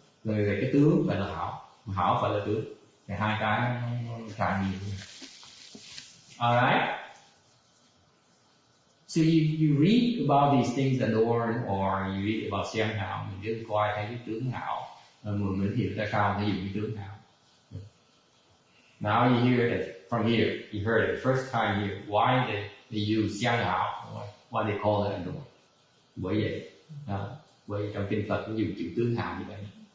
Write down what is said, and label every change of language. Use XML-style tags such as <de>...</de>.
<vi>Rồi cái tướng phải là hảo phải là tướng. Thì hai cái nó càng nhiều.</vi> <en>Alright. So you read about</en> <vi>these things adorn or you read about xiang hảo, mình cứ coi thấy cái tướng hảo, mình hiểu tại sao nó dùng cái tướng hảo.</vi> <en>Now you hear it from here. You heard it first time here. Why they use xiang hảo? Why they call it adorn?</en> <vi>Bởi vậy trong kinh Phật cũng dùng chữ tướng hảo như vậy.</vi>